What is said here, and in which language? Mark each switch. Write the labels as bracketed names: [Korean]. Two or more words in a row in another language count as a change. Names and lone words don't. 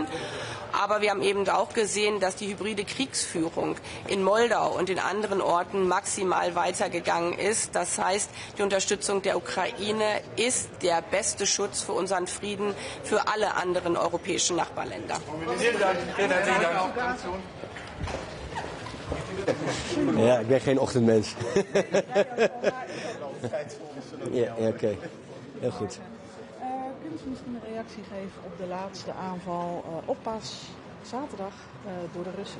[German] Aber wir haben eben auch gesehen, dass die hybride Kriegsführung in Moldau und in anderen Orten maximal weitergegangen ist. Das heißt, die Unterstützung der Ukraine ist der beste Schutz für unseren Frieden für alle anderen europäischen Nachbarländer. [Dutch] Ja, ik ben geen ochtendmens. Ja, oké. Heel goed. Kunt u misschien een reactie geven op de laatste aanval op zaterdag door de Russen?